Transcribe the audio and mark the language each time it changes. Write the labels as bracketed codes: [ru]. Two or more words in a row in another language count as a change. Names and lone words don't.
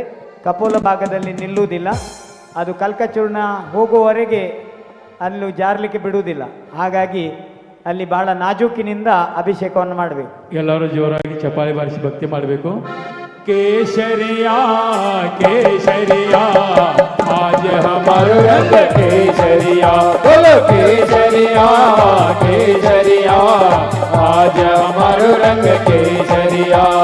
[kn] ಕಪೋಲ ಭಾಗದಲ್ಲಿ ನಿಲ್ಲುವುದಿಲ್ಲ. ಅದು ಕಲ್ಕಚೂರ್ಣ ಹೋಗುವವರೆಗೆ ಅಲ್ಲೂ ಜಾರಲಿಕ್ಕೆ ಬಿಡುವುದಿಲ್ಲ. ಹಾಗಾಗಿ ಅಲ್ಲಿ ಬಹಳ ನಾಜೂಕಿನಿಂದ ಅಭಿಷೇಕವನ್ನು ಮಾಡಬೇಕು. ಎಲ್ಲರೂ ಜೋರಾಗಿ ಚಪ್ಪಾಳೆ ಬಾರಿಸಿ ಭಕ್ತಿ ಮಾಡಬೇಕು. [hi] केसरिया केसरिया आज हमारो रंग केसरिया, बोलो केसरिया केसरिया आज हमारो रंग केसरिया.